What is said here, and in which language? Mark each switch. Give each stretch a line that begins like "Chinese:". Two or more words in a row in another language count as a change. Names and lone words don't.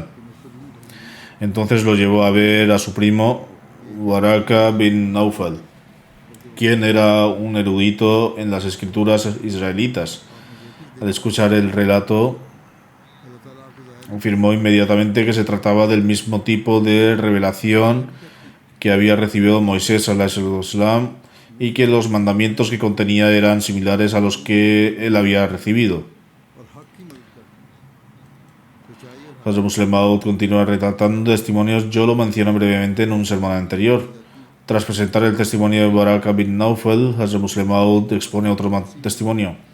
Spanish: Entonces lo llevó a ver a su primo Waraka bin Naufal, quien era un erudito en las escrituras israelitas. Al escuchar el relato, afirmó inmediatamente que se trataba del mismo tipo de revelación que había recibido Moisés
Arabic: عليه السلام
Spanish: y que los mandamientos que contenía eran similares a los que él había recibido. Hazrat Musleh Maud continúa retratando testimonios. Yo lo mencioné brevemente en un sermón anterior. Tras presentar el testimonio de Waraka bin Naufal, Hazrat Musleh Maud expone otro testimonio.